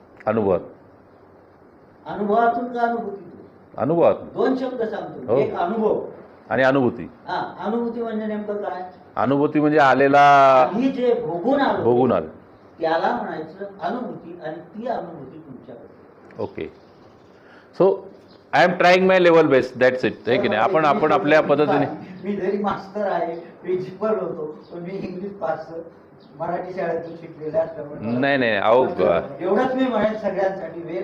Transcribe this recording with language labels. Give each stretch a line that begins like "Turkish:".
Marathi: अनुभवातून का अनुभूतीतून? अनुभवातून. 2 शब्द सांगतो. हो. एक अनुभव आणि अनुभूती. अनुभूती म्हणजे नेमकं काय? अनुभूती म्हणजे आलेला, ही जे भोगून आलं त्याला म्हणायचं अनुभूती. आणि ती अनुभूती तुमच्याकडे. Okay.
English: So I am trying my level best. That's it.
Marathi: आहे की नाही. आपण आपल्या पद्धतीने. मी जरी मास्टर आहे, प्रिन्सिपल होतो, पण मी इंग्लिश पास मराठी शाळेतून शिकलेला असल्यामुळे नाही अहो एवढंच मी म्हणेन सगळ्यांसाठी.